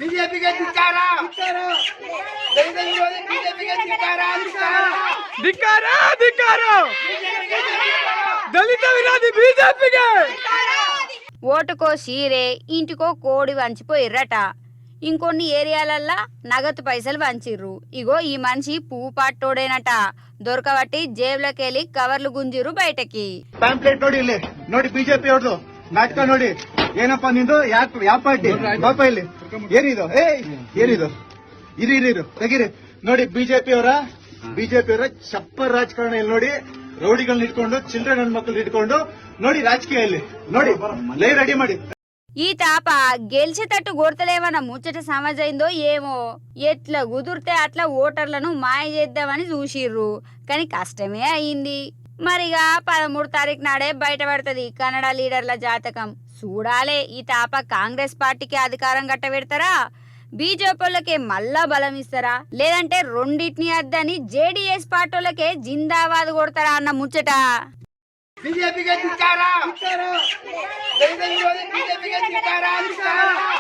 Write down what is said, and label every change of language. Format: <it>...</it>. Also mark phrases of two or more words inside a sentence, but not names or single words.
<te>ఓటుకో చీరే ఇంటికో కోడి వంచిపోయిర్రట. ఇంకొన్ని ఏరియాలల్లా నగదు పైసలు వంచిర్రు. ఇగో ఈ మనిషి పువ్వు పాటోడేనట. దొరకబట్టి జేబులకెళ్ళి కవర్లు గుంజిరు బయటకి.</te> <kn>ಪ್ಯಾಂಪ್ಲೆಟ್ ನೋಡಿ ಬಿಜೆಪಿ ಅವ್ರದ್ದು ನಾಟಕ ನೋಡಿ ಏನಪ್ಪಾ ನಿಂದು ಯಾವ ಪಾರ್ಟಿ ಪಾಪ ಇಲ್ಲಿ ಏನಿದು ಏನಿದು ಇರು ತೆಗಿರಿ ನೋಡಿ ಬಿಜೆಪಿ ಅವರ ಚಪ್ಪರ್ ರಾಜಕಾರಣ ಇಲ್ಲಿ ನೋಡಿ. ರೌಡಿಗಳನ್ನ ಇಟ್ಕೊಂಡು ಚಿಲ್ಡ್ರನ್ ಹೆಣ್ಮಕ್ಳು ಇಟ್ಕೊಂಡು ನೋಡಿ ರಾಜಕೀಯ ಇಲ್ಲಿ ನೋಡಿ ಲೈವ್ ರೆಡಿ ಮಾಡಿ.</kn> <te>ఈ తాప గెలిచేటట్టు కొడతలేమన్న ముచ్చట సమజైందో ఏమో. ఎట్లా కుదిరితే అట్లా ఓటర్లను మాయ చేద్దామని చూసిర్రు. కానీ కష్టమే అయింది. మరిగా 13వ తారీఖు నాడే బయటపడుతుంది కన్నడ లీడర్ల జాతకం. చూడాలే ఈ తాప కాంగ్రెస్ పార్టీకి అధికారం కట్టబెడతారా, బీజేపీలకే మళ్ళా బలం ఇస్తారా, లేదంటే రెండింటిని అద్దని జేడీఎస్ పార్టీలకే జిందాబాద్ కొడతారా అన్న ముచ్చట.</te> <kn>ಬಿಜೆಪಿಗೆ ಧಿಕ್ಕಾರ.</kn>